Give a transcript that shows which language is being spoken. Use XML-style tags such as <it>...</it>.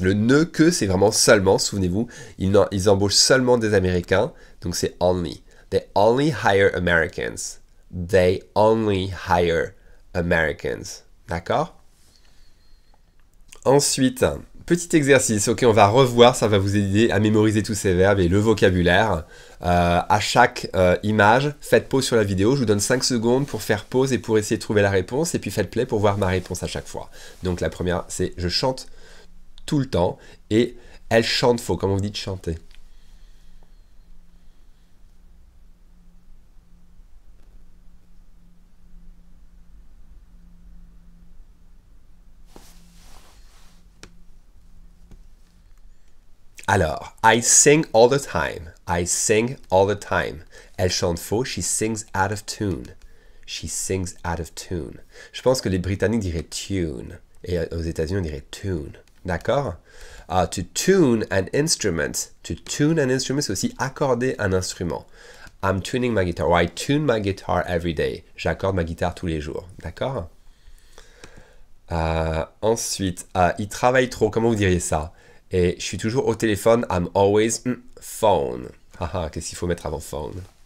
<fr>Le ne que, c'est vraiment seulement, souvenez-vous, ils embauchent seulement des Américains. Donc c'est</fr> <en>only. They only hire Americans. They only hire Americans.</en> <fr>D'accord? Ensuite, petit exercice. Ok, on va revoir, ça va vous aider à mémoriser tous ces verbes et le vocabulaire. À chaque image, faites pause sur la vidéo. Je vous donne 5 secondes pour faire pause et pour essayer de trouver la réponse. Et puis faites play pour voir ma réponse à chaque fois. Donc la première, c'est je chante tout le temps. Et elle chante faux. Comment vous dites chanter? Alors,</fr> <en>I sing all the time. I sing all the time.</en> <fr>Elle chante faux.</fr> <en>She sings out of tune. She sings out of tune.</en> <fr>Je pense que les Britanniques diraient tune. Et aux États-Unis, on dirait tune. D'accord?</fr> <en>To tune an instrument. To tune an instrument,</en> <fr>c'est aussi accorder un instrument.</fr> <en>I'm tuning my guitar. Or I tune my guitar every day.</en> <fr>J'accorde ma guitare tous les jours. D'accord? Ensuite, il travaille trop. Comment vous diriez ça? Et je suis toujours au téléphone.</fr> <en>I'm always phone.</en> <fr>Haha, qu'est-ce qu'il faut mettre avant phone?</fr>